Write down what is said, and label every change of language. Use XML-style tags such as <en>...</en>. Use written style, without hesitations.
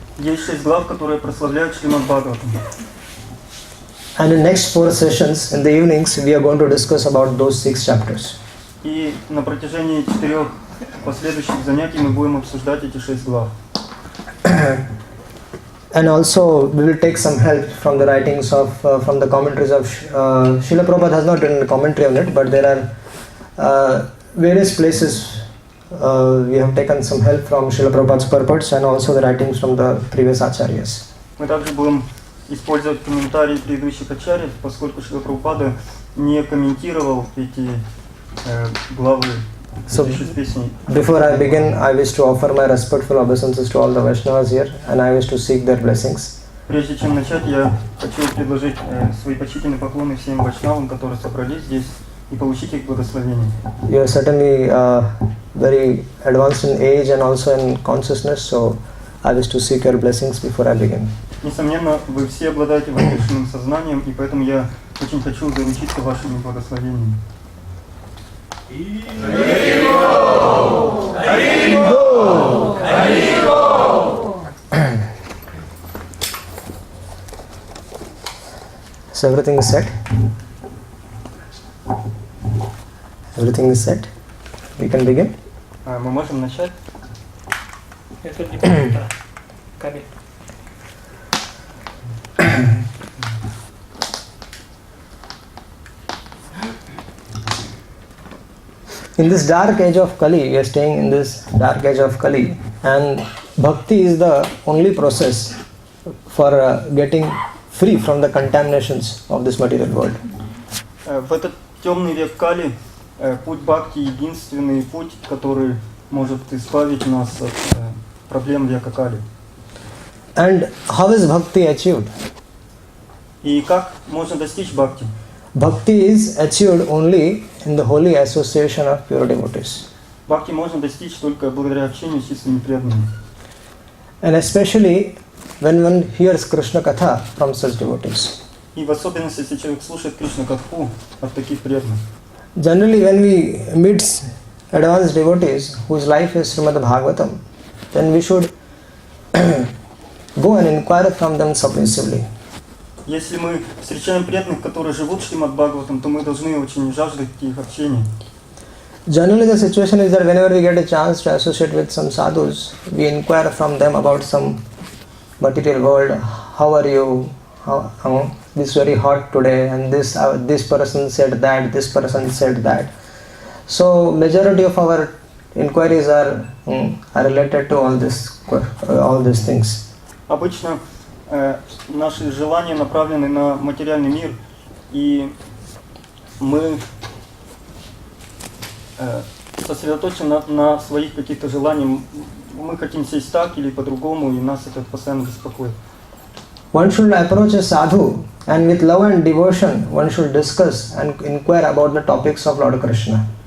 <ru>Есть 6 глав, которые прославляют Шримад Бхагаватам.</ru> <en>And in next 4 sessions in the evenings, we are going to discuss about those 6 chapters.</en> <ru>И на протяжении 4 последующих занятий мы будем обсуждать эти 6 глав.</ru> <en>And also we will take some help from the writings of, from the commentaries of Srila Prabhupada has not written a commentary on it, but there are various places we have taken some help from Srila Prabhupada's purports and also the writings from the previous acharyas.</en> <ru>Мы также будем использовать комментарии предыдущих ачарьев, поскольку Шрила Прабхупада не комментировал эти главы.</ru> <en>So, before I begin, I wish to offer my respectful obeisances to all the Vaishnavas here, and I wish to seek their blessings.</en> <ru>Прежде чем начать, я хочу предложить свои почтительные поклоны всем вайшнавам, которые собрались здесь, и получить их благословение.</ru> <en>You are certainly very advanced in age and also in consciousness, so I wish to seek your blessings before I begin.</en> <ru>Несомненно, вы все обладаете возвышенным сознанием, и поэтому я очень хочу заручиться вашими благословениями.</ru> <en>So everything is set? Everything is set? We can begin?</en> <ru>Мы можем начать? Это не просто кабель.</ru> <en>In this dark age of Kali, we are staying in this dark age of Kali, and bhakti is the only process for getting free from the contaminations of this material world.</en> <ru>В этот темный век Кали путь бхакти единственный путь, который может избавить нас от проблем века Кали.</ru> <en>And how is bhakti achieved?</en> <ru>И как можно достичь бхакти?</ru> <en>Bhakti is achieved only in the holy association of pure devotees.</en> <ru>Бхакти можно достичь только благодаря общению с чистыми преданными.</ru> <en>And especially when one hears Krishna Katha from such devotees.</en> <ru>И в особенности, если человек слушает Кришна Катху от таких преданных.</ru> <en>Generally, when we meet advanced devotees whose life is Srimad Bhagavatam, then we should go and inquire from them submissively.</en> <ru>Если мы встречаем преданных, которые живут Шримад Бхагаватам, то мы должны очень жаждать их общения.</ru> <en>Generally, the situation is that whenever we get a chance to associate with some sadhus, we inquire from them about some material world. How are you? This very hot today, and this person said that, this person said that. So majority of our inquiries are related to all these things.</en> <ru>Обычно наши желания направлены на материальный мир, и мы сосредоточены на своих каких-то желаниях. Мы хотим сесть так или по-другому, и нас это постоянно беспокоит.</ru> <en>One should approach a sadhu, and with love and devotion, one should discuss and inquire about the topics of Lord Krishna.</en>